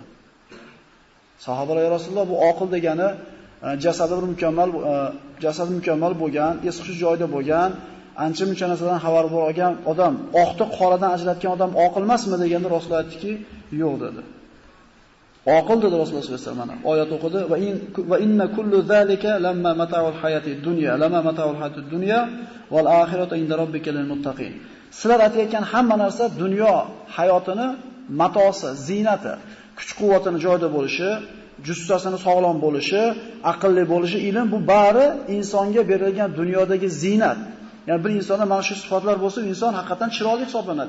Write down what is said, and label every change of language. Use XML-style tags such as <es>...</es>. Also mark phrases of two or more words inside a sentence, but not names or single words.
<uz>Sahobalar, "Ya Rasululloh, bu oqil degani jasadi mukammal bo'lgan, esi joyida bo'lgan, ancha-muncha narsadan xabar olgan odam, oqni qoradan ajratgan odam oqil emasmi?" deganda Rasululloh aytdiki, "Yo'q" dedi. Oqil dedi Rasululloh</uz> <ar>صلى الله عليه وسلم.</ar> <uz>Oyat o'qidi</uz> <ar>وإن كل ذلك لما متاع الحياة الدنيا لما متاع الحياة الدنيا والآخرة عند ربك للمتقين.</ar> <uz>Sizlar aytayotgan hamma narsa dunyo hayotini matosi, ziynati, kuch-quvvatini joyida bo'lishi, jussasini sog'lom bo'lishi, aqlli bo'lishi, ilm bu bari insonga berilgan dunyodagi ziynat. Ya'ni bir insonda mana shu sifatlar bo'lsa, inson haqiqatan chiroyli hisoblanadi.</uz>